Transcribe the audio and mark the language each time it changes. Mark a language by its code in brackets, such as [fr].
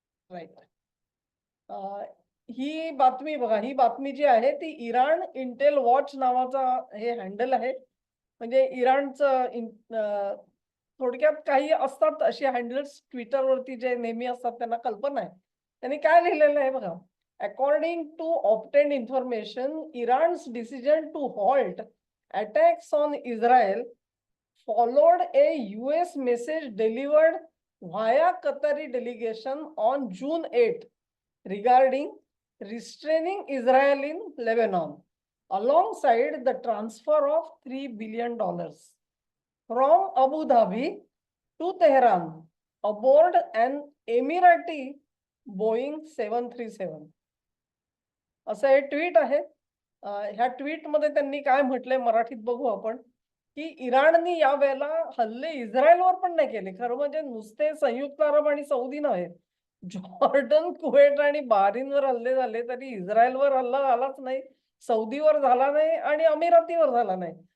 [mr] Right. ही बातमी बघा, ही बातमी जी आहे ती इराण इंटेल वॉच नावाचा हे हँडल आहे. म्हणजे इराणचं थोडक्यात काही असतात असे हँडल्स Twitterवरती जे नेहमी असतात त्यांना कल्पना आहे. त्यांनी काय लिहिलेलं आहे बघा. [en] According to obtained information, Iran's decision to halt attacks on Israel followed a US message delivered via Qatari delegation on June 8 regarding restraining Israel in Lebanon, alongside the transfer of $3 billion from Abu Dhabi to Tehran aboard an Emirati Boeing 737. [mr] असं हे tweet आहे. ह्या ट्विटमध्ये त्यांनी काय म्हटलंय मराठीत बघू आपण, की इराणनी या वेळेला हल्ले इस्रायलवर पण नाही केले. खरं म्हणजे नुसते संयुक्त अरब आणि सौदी नव्हे. जॉर्डन, कुवेट आणि बहरीनवर हल्ले झाले तरी इस्रायलवर हल्ला झालाच नाही, सौदीवर झाला नाही आणि अमिरातीवर झाला नाही.